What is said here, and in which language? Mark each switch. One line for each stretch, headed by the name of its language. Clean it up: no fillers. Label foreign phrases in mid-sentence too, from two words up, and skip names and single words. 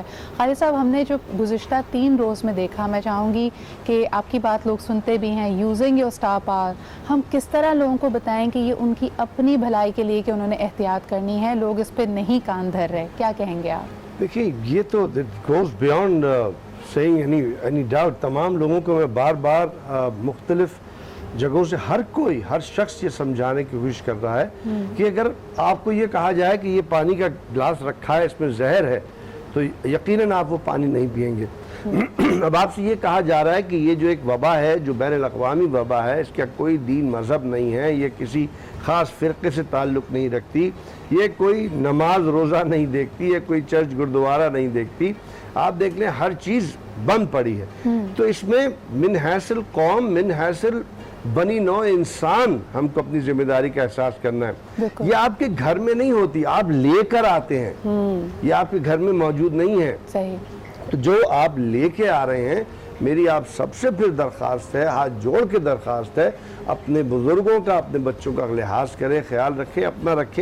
Urdu: خالد صاحب، ہم نے جو گزشتہ 3 روز میں دیکھا، میں چاہوں گی کہ آپ کی بات لوگ سنتے بھی ہیں،
English: using your star power,
Urdu: ہم کس طرح لوگوں کو بتائیں کہ یہ ان کی اپنی بھلائی کے لیے کہ انہوں نے احتیاط کرنی ہے، لوگ اس پہ نہیں کان دھر رہے. کیا کہیں گے آپ؟ دیکھیے یہ تو
English: goes beyond seeing any doubt.
Urdu: تمام لوگوں کو میں بار بار مختلف جگہوں سے ہر شخص یہ سمجھانے کی کوشش کر رہا ہے کہ اگر آپ کو یہ کہا جائے کہ یہ پانی کا گلاس رکھا ہے اس میں زہر ہے تو یقیناً آپ وہ پانی نہیں پئیں گے. اب آپ سے یہ کہا جا رہا ہے کہ یہ جو ایک وبا ہے جو بین الاقوامی وبا ہے، اس کا کوئی دین مذہب نہیں ہے، یہ کسی خاص فرقے سے تعلق نہیں رکھتی، یہ کوئی نماز روزہ نہیں دیکھتی، یہ کوئی چرچ گردوارہ نہیں دیکھتی. آپ دیکھ لیں ہر چیز بند پڑی ہے. تو اس میں
Arabic: من حیث القوم، من حیث
Urdu: بنی نوع انسان ہم کو اپنی ذمہ داری کا احساس کرنا ہے. یہ آپ کے گھر میں نہیں ہوتی، آپ لے کر آتے ہیں، یہ آپ کے گھر میں موجود نہیں ہے. تو جو آپ لے کے آ رہے ہیں، میری آپ سب سے پھر درخواست ہے، ہاتھ جوڑ کے درخواست ہے، اپنے بزرگوں کا، اپنے بچوں کا لحاظ کریں، خیال رکھیں، اپنا رکھیں.